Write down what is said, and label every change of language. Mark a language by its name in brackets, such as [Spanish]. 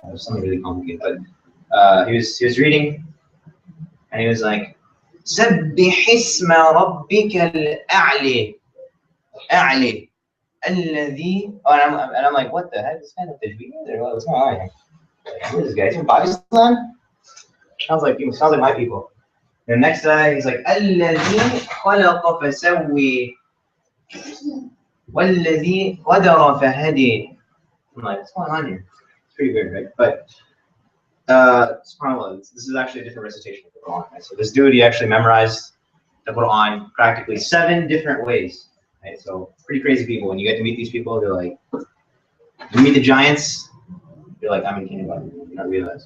[English] It was something really complicated. But he was reading, and he was like, [Arabic] سبح اسم ربك الأعلى. أعلى. الذي. [English] And I'm like, what the heck? This kind of tajweed? What's going on here? Who is this guy? He's from Pakistan? Sounds like my people. The next guy, he's like, [Arabic] الذي خلق فسوي والذي قدر فهدي. [English] I'm like, what's going on here? It's pretty weird, right? But SubhanAllah, this is actually a different recitation of the Quran. Right? So this dude, he actually memorized the Quran practically 7 different ways. Right? So pretty crazy people. When you get to meet these people, they're like, you meet the giants, you're like, I'm in kindergarten. You don't realize.